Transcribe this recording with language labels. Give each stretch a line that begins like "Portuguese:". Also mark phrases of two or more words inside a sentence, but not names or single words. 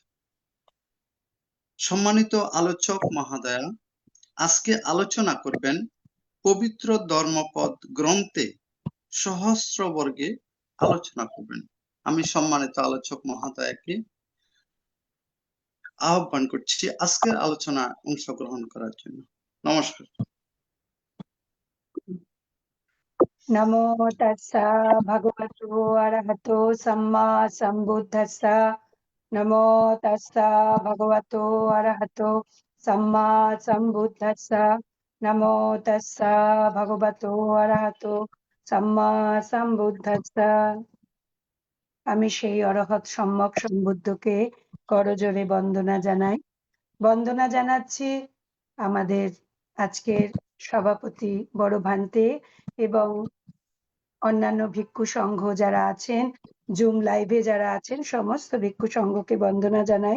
Bangla: সম্মানিত আলোচক মহোদয়া আজকে আলোচনা করবেন পবিত্র ধর্মপদ গ্রন্থে সহস্রবর্গে আলোচনা করবেন। আমি সম্মানিত আলোচক মহোদয়াকে আহ্বান করছি আজকের আলোচনা অংশগ্রহণ করার জন্য। নমস্কার।
Pali: नमो तस्सा भगवतो अरहतो सम्मा सम्बुद्धस्सा नमो तस्सा भगवतो अरहतो सम्मा सम्बुद्धस्सा नमो तस्सा भगवतो अरहतो सम्मा सम्बुद्धस्सा।
Bangla: আমি সেই অরহৎ সম্যক সম্বুদ্ধকে করজোড়ে বন্দনা জানাই। বন্দনা জানাচ্ছি আমাদের আজকের সভাপতি বড় ভান্তে এবং অন্যান্য ভিক্ষু সংঘ যারা আছেন, জুম লাইভে যারা আছেন সমস্ত ভিক্ষু সংঘকে বন্দনা জানাই।